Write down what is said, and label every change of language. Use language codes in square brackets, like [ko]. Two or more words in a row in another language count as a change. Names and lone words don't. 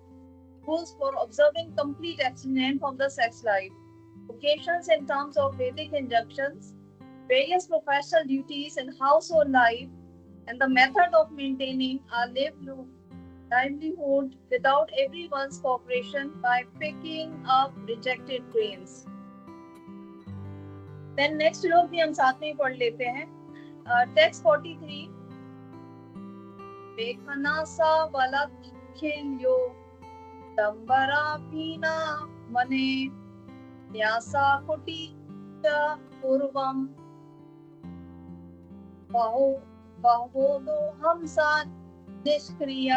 [en] Rules for observing complete abstinence from the sex life, occasions in terms of Vedic injunctions, various professional duties in household life, and the method of maintaining a livelihood without everyone's cooperation by picking up rejected grains. Then next [hi] श्लोक भी हम साथ में पढ़ लेते हैं. [sa] Text 43. Vekhanasa valakhilyo dambara pina mane nyasa kuti cha purvam bahodo hamsa nishkriya.